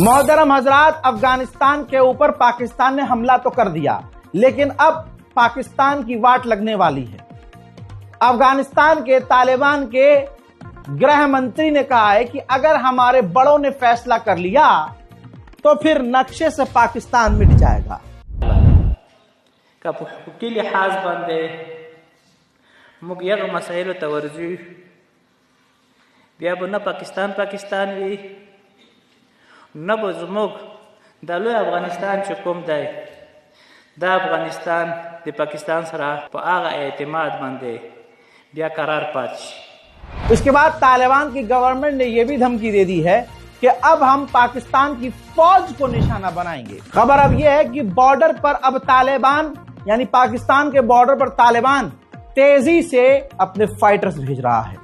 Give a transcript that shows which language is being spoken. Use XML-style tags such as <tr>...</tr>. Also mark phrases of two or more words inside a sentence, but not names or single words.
<hi>मोहतरम हजरात, अफगानिस्तान के ऊपर पाकिस्तान ने हमला तो कर दिया, लेकिन अब पाकिस्तान की वाट लगने वाली है। अफगानिस्तान के तालिबान के गृह मंत्री ने कहा है कि अगर हमारे बड़ों ने फैसला कर लिया तो फिर नक्शे से पाकिस्तान मिट जाएगा।</hi> <ps>كل حاز باندې موږ یو مسایلو ته ورځو، بیا به نه پاکستان وي، نه به زموږ د لوی افغانستان چې کوم دی، دا افغانستان د پاکستان سره په هغه اعتماد باندې بیا قرار پاتې شي۔</ps> <hi>इसके बाद तालिबान की गवर्नमेंट ने यह भी धमकी दे दी है कि अब हम पाकिस्तान की फौज को निशाना बनाएंगे। खबर अब यह है कि बॉर्डर पर अब तालिबान, यानी पाकिस्तान के बॉर्डर पर तालिबान तेजी से अपने फाइटर्स भेज रहा है।</hi>